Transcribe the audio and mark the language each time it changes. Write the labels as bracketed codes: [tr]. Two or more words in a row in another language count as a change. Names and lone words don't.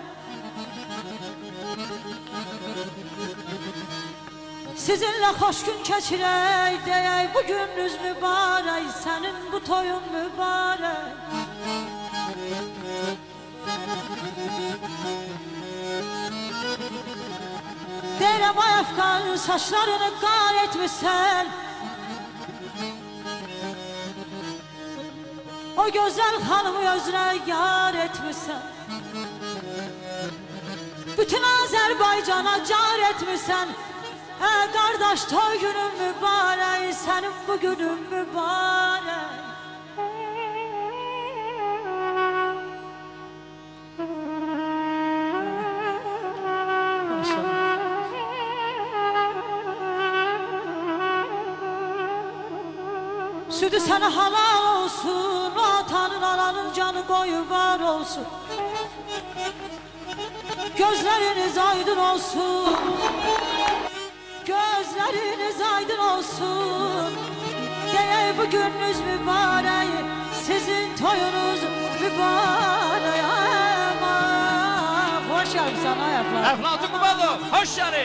[az] Sizinlə xoş gün keçirək, deyək bu gününüz mübarək, sənin bu toyun mübarək. Deyirəm ay Əfqan, saçlarını qar etmişsən, [tr] o güzel hanımı özüne yar etmişsen, bütün Azerbaycan'a car etmişsen. Kardeş toy günün mübarek, senin bu günün mübarek. Sütü sana halal olsun, o atanın ananın canı koyu var olsun. Gözleriniz aydın olsun, gözleriniz aydın olsun. [az] Deyək bu gününüz mübarək, sizin toyunuz mübarək. Hoş gəlmişsən ay Əflan. Əflatun Qubadov, hoş gəldin.